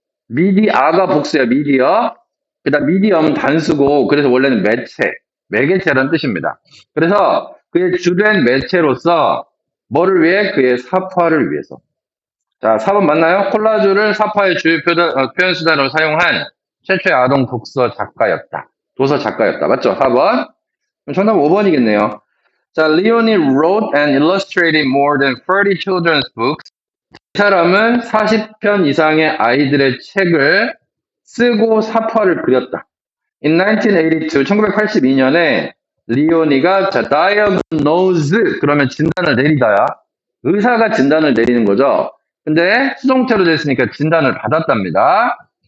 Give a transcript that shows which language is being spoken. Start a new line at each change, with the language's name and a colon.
Korean: media가 복수야, media. 그다음 medium 단수고 그래서 원래는 매개체라는 뜻입니다. 그래서 그의 주된 매체로서 뭐를 위해? 그의 삽화를 위해서. 자, 4번 맞나요? 콜라주를 삽화의 주요 표현 수단으로 사용한 최초의 아동 독서 작가였다. 도서 작가였다. 맞죠? 4번. 정답 5번이겠네요.
English: 자, Leonie wrote and illustrated more than 30 children's books.
Korean: 이 사람은 40편 이상의 아이들의 책을 쓰고 삽화를 그렸다.
English: In 1982,
Korean: 1982년에 리오니가 자, diagnose 그러면 진단을 내리다야. 의사가 진단을 내리는 거죠. 근데 수동태로 됐으니까 진단을 받았답니다.